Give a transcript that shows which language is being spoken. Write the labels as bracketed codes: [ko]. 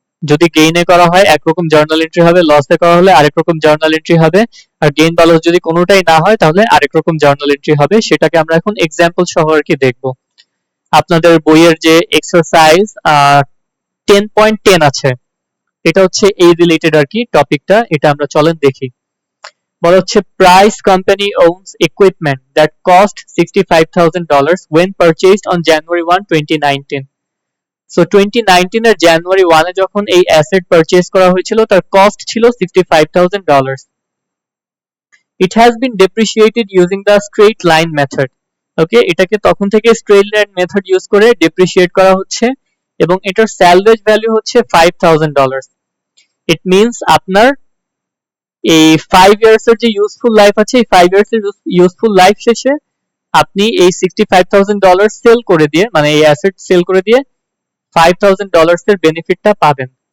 [bn] যদি গেইনে করা হয় একরকম জার্নাল এন্ট্রি হবে, লসে করা হলে আরেক রকম জার্নাল এন্ট্রি হবে, আর গেইন বা লস যদি কোনোটাই না হয় তাহলে আরেক রকম জার্নাল এন্ট্রি হবে। সেটাকে আমরা এখন এক্সাম্পল সহ আর কি দেখবো। আপনাদের বইয়ের যে এক্সারসাইজ 10.10 আছে, এটা হচ্ছে এই রিলেটেড আর কি টপিকটা, এটা আমরা চলেন দেখি। বলা হচ্ছে [en] Price company owns equipment that cost $65,000 when purchased on January 1, 2019. [bn] So 2019 এর জানুয়ারি 1 এ যখন এই অ্যাসেট পারচেজ করা হয়েছিল তার কস্ট ছিল $65,000. [en] It has been depreciated using the straight line method. [bn] ওকে, এটাকে তখন থেকে স্ট্রেট লাইন মেথড ইউজ করে ডেপ্রিসিয়েট করা হচ্ছে এবং এটার স্যালভেজ ভ্যালু হচ্ছে $5,000. [en] it means [bn] আপনার এই 5 ইয়ার্স এর যে ইউজফুল লাইফ আছে, এই 5 ইয়ার্স এর ইউজফুল লাইফ শেষে আপনি এই $65,000 সেল করে দিয়ে, মানে এই অ্যাসেট সেল করে দিয়ে $5,000 এর বেনিফিটটা পাবেন।